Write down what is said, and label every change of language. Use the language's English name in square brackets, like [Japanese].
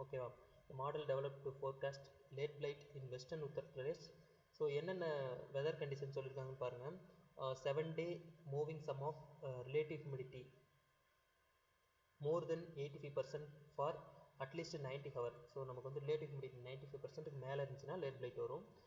[English] ஓகேவா, model develop to forecast late blight in western Uttar Pradesh. [Tamil] So என்னென்ன weather condition சொல்லியிருக்காங்கன்னு பாருங்கள். [English] 7 day moving sum of relative humidity more than 85% for at least 90 hours. [Tamil] So நமக்கு வந்து relative humidity 95% மேலே இருந்துச்சுன்னா late flight வரும்.